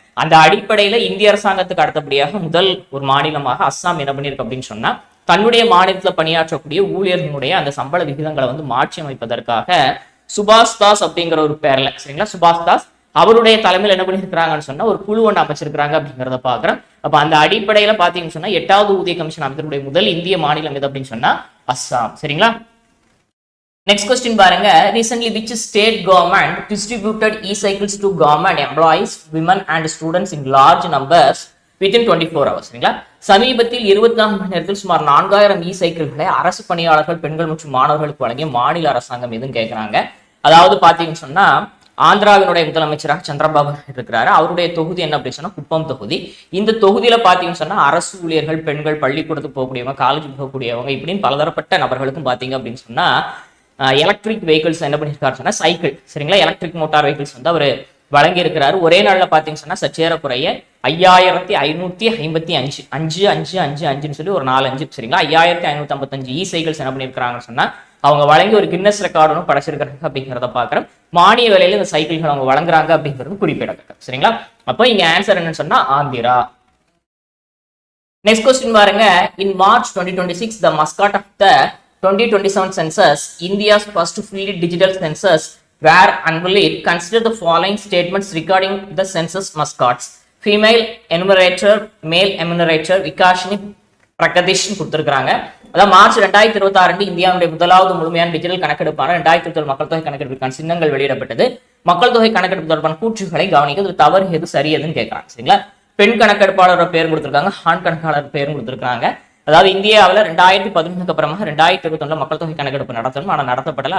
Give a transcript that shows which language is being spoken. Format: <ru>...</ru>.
<ta>அந்த அடிப்படையில இந்திய அரசாங்கத்துக்கு அடுத்தபடியாக முதல் ஒரு மாநிலமாக அஸ்ஸாம் என்ன பண்ணிருக்கு அப்படின்னு சொன்னா தன்னுடைய மாநிலத்துல பணியாற்றக்கூடிய ஊழியர்களுடைய அந்த சம்பள விகிதங்களை மாற்றி அமைப்பதற்காக சுபாஷ் தாஸ் அப்படிங்கிற ஒரு பேர்ல, சரிங்களா, சுபாஷ் தாஸ் அவருடைய தலைமையில் என்ன பண்ணிருக்கிறாங்கன்னு சொன்னா ஒரு குழு ஒன்று அமைச்சிருக்கிறாங்க அப்படிங்கிறத பாக்குறோம். அப்ப அந்த அடிப்படையில பாத்தீங்கன்னு சொன்னா 8வது ஊதிய கமிஷன் அமைச்சருடைய முதல் இந்திய மாநிலம் எது அப்படின்னு சொன்னா அஸ்ஸாம். சரிங்களா? நெக்ஸ்ட் கொஸ்டின் பாருங்க.</ta> <en>Recently which state government distributed e-cycles to government employees, women and students in large numbers within 24 hours?</en> <ta>சரிங்களா? சமீபத்தில் 24 மணி நேரத்தில் சுமார் 4000 இ-சைக்கிள்களை அரசு பணியாளர்கள், பெண்கள் மற்றும் மாணவர்களுக்கு வழங்கிய மாநில அரசாங்கம் எதுன்னு கேட்கிறாங்க. அதாவது பாத்தீங்கன்னு சொன்னா ஆந்திராவினுடைய முதலமைச்சராக சந்திரபாபு இருக்கிறாரு. அவருடைய தொகுதி என்ன அப்படின்னு சொன்னா குப்பம் தொகுதி. இந்த தொகுதியில பாத்தீங்கன்னு சொன்னா அரசு ஊழியர்கள், பெண்கள், பள்ளிக்கூடத்துக்கு போகக்கூடியவங்க, காலேஜ் போகக்கூடியவங்க இப்படின்னு பலதரப்பட்ட நபர்களுக்கும் பாத்தீங்க அப்படின்னு சொன்னா எலக்ட்ரிக் வெஹிக்கிள்ஸ் என்ன பண்ணிருக்காரு சொன்னா சைக்கிள், சரிங்களா, எலக்ட்ரிக் மோட்டார் வெஹிக்கிள்ஸ் அவர் வழங்கி இருக்கிறாரு. ஒரே நாள்ல பாத்தீங்கன்னா சொன்னா சச்சேரக்குறைய 5555 5 சொல்லி ஒரு 4 5, சரிங்களா, 5555 இ சைக்கிள்ஸ் என்ன பண்ணிருக்காங்கன்னு சொன்னா அவங்க வழங்கி ஒரு கின்னஸ் ரெக்கார்டு ஒன்று படைச்சிருக்காங்க அப்படிங்கிறத பாக்குறோம். மானிய விலையில இந்த சைக்கிள்கள் அவங்க வழங்குறாங்க அப்படிங்கிறது குறிப்பிடத்தக்க. சரிங்களா? அப்போ இங்க ஆன்சர் என்னன்னு சொன்னா ஆந்திரா. நெக்ஸ்ட் கொஸ்டின் பாருங்க.</ta> <en>In March 2026 the mascot of the 2027 census, India's first fully digital census, were unveiled. Consider the following statements regarding the census mascots. Female enumerator, male enumerator, Vikashini Pragatheesh</en> <ta>கொடுத்திருக்காங்க. அதாவது மார்ச் 2026 இந்தியாவுடைய முதலாவது முழுமையான டிஜிட்டல் கணக்கெடுப்பான 2027 மக்கள் தொகை கணக்கெடுப்புக்கான சின்னங்கள் வெளியிடப்பட்டது. மக்கள் தொகை கணக்கெடுப்பு தொடர்பான கூற்றுகளை கவனிக்க தவறு எது சரி எதுன்னு கேட்கறாங்க. சரிங்களா? பெண் கணக்கெடுப்பாளரோட பேர் கொடுத்திருக்காங்க, ஆண் கணக்காளர் பேரும் கொடுத்திருக்காங்க. அதாவது இந்தியாவில் 2011 அப்புறமா 2021 மக்கள் தொகை கணக்கெடுப்பு நடத்தணும், ஆனால் நடத்தப்படல.</ta>